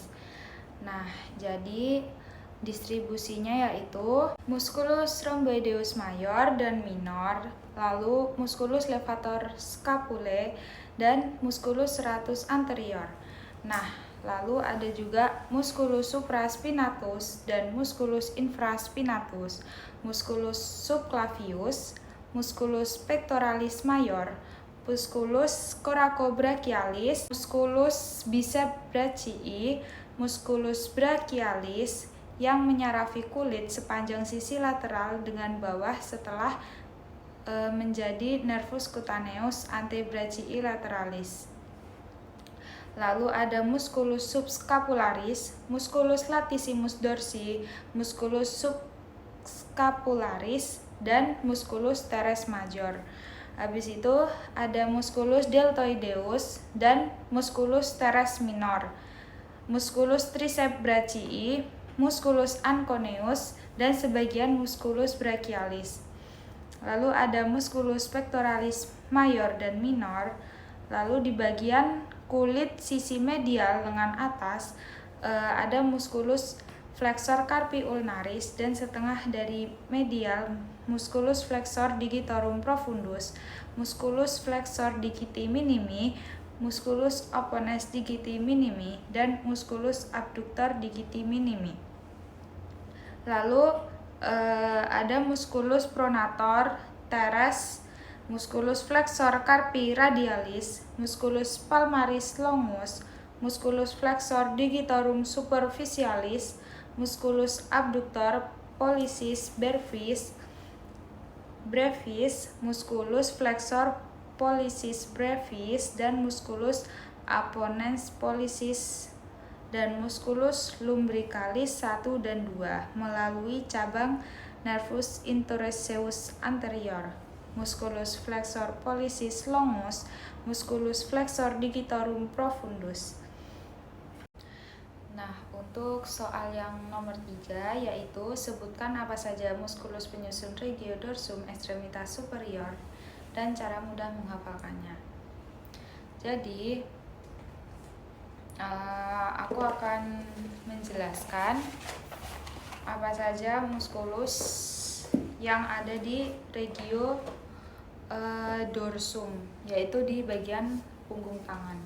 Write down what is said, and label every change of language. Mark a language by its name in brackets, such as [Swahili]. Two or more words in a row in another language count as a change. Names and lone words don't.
[Indonesian] Nah, jadi distribusinya yaitu musculus rhomboideus mayor dan minor, lalu musculus levator scapulae, dan musculus serratus anterior. Nah, lalu ada juga musculus supraspinatus dan musculus infraspinatus, musculus subclavius, musculus pectoralis mayor, musculus coracobrachialis, musculus biceps musculus brachialis yang menyarafi kulit sepanjang sisi lateral dengan bawah setelah menjadi nervus cutaneus antebrachii lateralis. Lalu ada musculus subscapularis, musculus latissimus dorsi, musculus subscapularis, dan musculus teres major. Habis itu ada musculus deltoideus dan musculus teres minor, musculus triceps brachii, musculus anconeus, dan sebagian musculus brachialis. Lalu ada musculus pectoralis mayor dan minor. Lalu di bagian kulit sisi medial lengan atas ada musculus flexor carpi ulnaris, dan setengah dari medial musculus flexor digitorum profundus, musculus flexor digiti minimi, musculus opponens digiti minimi, dan musculus abductor digiti minimi. Lalu ada musculus pronator teres, musculus flexor carpi radialis, musculus palmaris longus, musculus flexor digitorum superficialis, musculus abductor pollicis brevis, musculus flexor pollicis brevis, dan musculus opponens pollicis, dan musculus lumbricalis 1 dan 2 melalui cabang nervus interosseus anterior, musculus flexor pollicis longus, musculus flexor digitorum profundus. Nah, untuk soal yang nomor 3 yaitu sebutkan apa saja muskulus penyusun regiodorsum ekstremitas superior dan cara mudah menghafalkannya. Jadi aku akan menjelaskan apa saja muskulus yang ada di regio dorsum, yaitu di bagian punggung tangan.